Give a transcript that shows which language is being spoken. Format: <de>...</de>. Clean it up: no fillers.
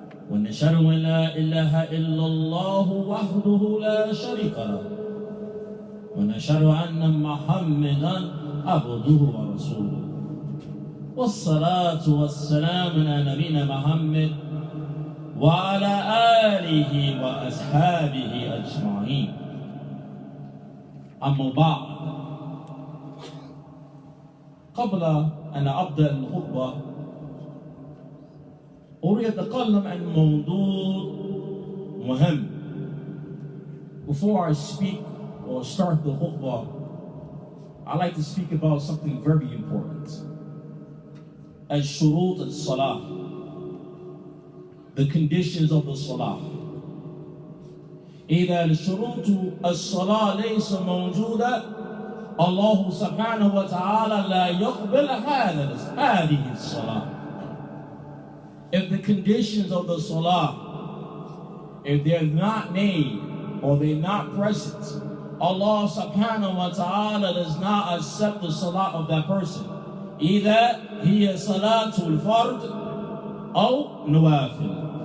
<ar>ونشهد أن لا إله إلا الله وحده لا شريك له ونشهد أن محمدًا عبده ورسوله والصلاة والسلام على نبينا محمد وعلى آله وأصحابه أجمعين. أما بعد، قبل أن أبدأ الخطبة أريد أتكلم عن موضوع مهم.</ar> <en>Before I speak or start the khutbah, I like to speak about something very important.</en> <ar>Al-shurut al-salah.</ar> <en>The conditions of the salah.</en> <ar>إذا الشروط الصلاة ليس موجودة الله سبحانه وتعالى لا يقبل هذه الصلاة.</ar> <en>If the conditions of the salah, if they're not made or they're not present, Allah subhanahu wa ta'ala does not accept the salah of that person. Either</en> <ar>هي صلاة الفرد أو نوافل.</ar>